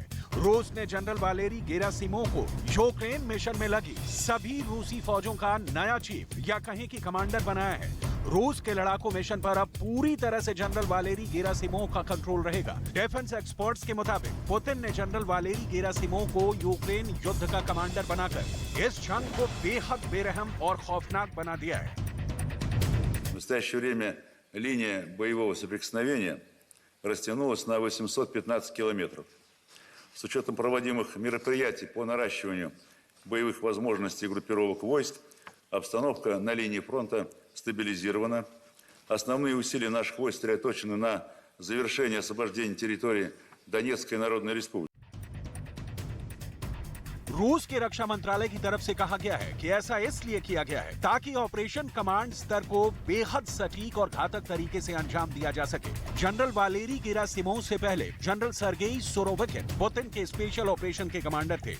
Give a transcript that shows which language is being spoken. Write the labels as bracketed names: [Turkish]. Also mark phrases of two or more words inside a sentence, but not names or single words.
[Hindi] रूस ने जनरल वालेरी गेरासिमोव को यूक्रेन मिशन में लगी सभी रूसी फौजों का नया चीफ या कहें कि कमांडर बनाया है। रूस के लड़ाकू मिशन पर अब पूरी तरह से जनरल वालेरी गेरासिमोव का कंट्रोल रहेगा। [English] defence experts [Hindi] के मुताबिक पुतिन ने जनरल वालेरी गेरासिमोव को यूक्रेन युद्ध का कमांडर बनाकर इस जंग को बेहद बेरहम और खौफनाक बना दिया है। [Russian] В настоящее время линия боевого соприкосновения растянулась на 815 километров. С учетом проводимых мероприятий по наращиванию боевых возможностей группировок войск, обстановка на линии фронта стабилизирована. Основные усилия наших войск сосредоточены на завершении освобождения территории Донецкой Народной Республики. [Hindi] रूस के रक्षा मंत्रालय की तरफ से कहा गया है कि ऐसा इसलिए किया गया है ताकि [English] operation command [Hindi] स्तर को बेहद सटीक और घातक तरीके से अंजाम दिया जा सके। जनरल वालेरी गेरासिमोव से पहले जनरल सर्गेई सुरोविकिन पुतिन के [English] special operation [Hindi] के कमांडर थे।